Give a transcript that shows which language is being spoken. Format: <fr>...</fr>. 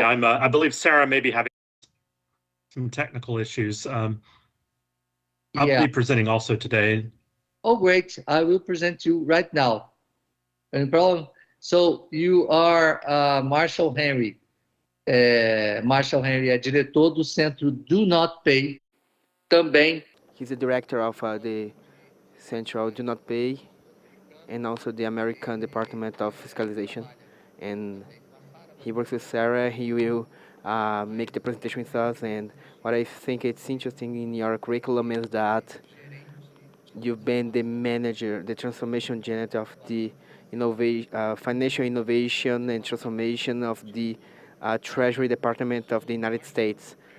<en>Marshall. I believe Sarah may be having some technical issues. I'll Yeah. be presenting also today. Oh, great. I will present you right now. No problem. So you are Marshall Henry.</en> <pt>Marshall Henry é diretor do Centro Do Not Pay. Também.</pt> <en>He's the director of the Central Do Not Pay and also the American Department of Fiscalization. And he works with Sarah. He will make the presentation with us. And what I think it's interesting in your curriculum is that you've been the manager, the transformation janitor of the financial innovation and transformation of the Treasury Department of the United States.</en>